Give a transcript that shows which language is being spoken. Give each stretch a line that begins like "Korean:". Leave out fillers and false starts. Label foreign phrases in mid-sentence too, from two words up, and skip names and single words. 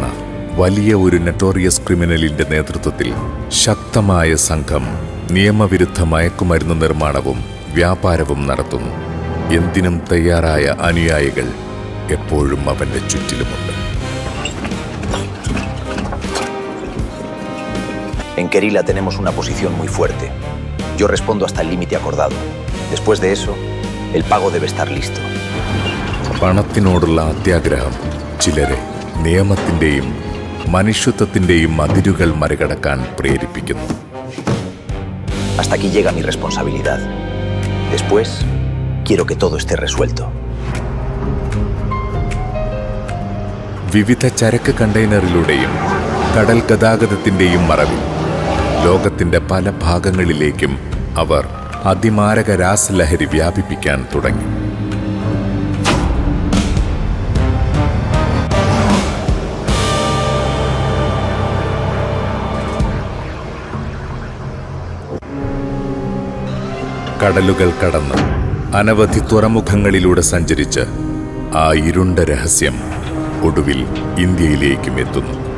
Malayalam: വലിയ ഒരു
English: notorious criminalinte
Malayalam: നേതൃത്വത്തിൽ ശക്തമായ സംഘം നിയമവിരുദ്ധ മയക്കുമരുന്ന് നിർമ്മാണവും വ്യാപാരവും നടത്തുന്നു. എന്തിനും തയ്യാറായ അനുയായികൾ എപ്പോഴും അവന്റെ ചുറ്റിലുമുണ്ട്.
Spanish: En Querila tenemos una posición muy fuerte. Yo respondo hasta el límite acordado. Después de eso, el pago debe estar listo.
Malayalam: പണത്തിനോടുള്ള അത്യാഗ്രഹം ചിലരെ നിയമത്തിന്റെയും മനുഷ്യത്വത്തിന്റെയും അതിരുകൾ മറികടക്കാൻ പ്രേരിപ്പിക്കുന്നു.
Spanish: Hasta aquí llega mi responsabilidad. Después, quiero que todo esté resuelto.
Malayalam: വിവിധ ചരക്ക് കണ്ടെയ്നറിലൂടെയും കടൽ ഗതാഗതത്തിന്റെയും മറവിൽ ലോകത്തിന്റെ പല ഭാഗങ്ങളിലേക്കും അവർ അതിമാരക രാസലഹരി വ്യാപിപ്പിക്കാൻ തുടങ്ങി. കടലുകൾ കടന്ന് അനവധി തുറമുഖങ്ങളിലൂടെ സഞ്ചരിച്ച് ആ ഇരുണ്ട രഹസ്യം ഒടുവിൽ ഇന്ത്യയിലേക്കും എത്തുന്നു.